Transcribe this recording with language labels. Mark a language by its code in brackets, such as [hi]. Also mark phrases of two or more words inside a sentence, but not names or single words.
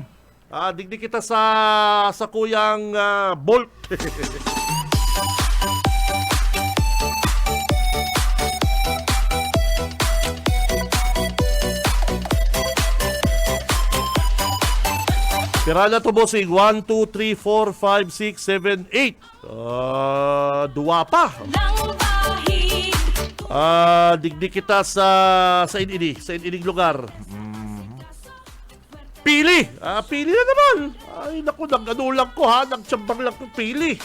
[bik] Digdi kita sa kuyang Bolt. Pira na to, bossing. 1, 2, 3, 4, 5, 6, 7, 8. Duwa pa. [tl] Walang bahid. [bik] Digdi kita sa inining lugar. Pili! Pili na naman! Ay, naku, nag-anulang ko nagtsambang lang ko, pili.